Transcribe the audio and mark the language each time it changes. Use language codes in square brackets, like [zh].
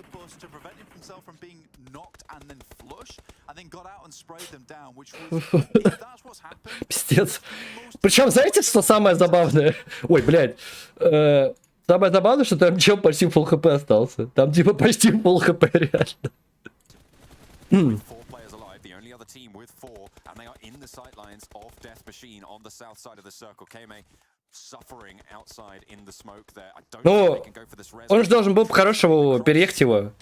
[en] house to prevent him himself from being knocked and then flush, and then got out and sprayed them down, which was, if that's what's happened. [ru] Пиздец. Причем, знаете, что самое забавное? Ой, блядь. Самое забавное, что там чел почти full хп остался. Там типа почти full хп реально. [en] Four players alive, the only other team with four, and they are in the sightlines of Death Machine on the south side of the circle. KMA suffering outside in the smoke there. I don't think they can go for this res. [ru] Он же должен был по-хорошему переехать его.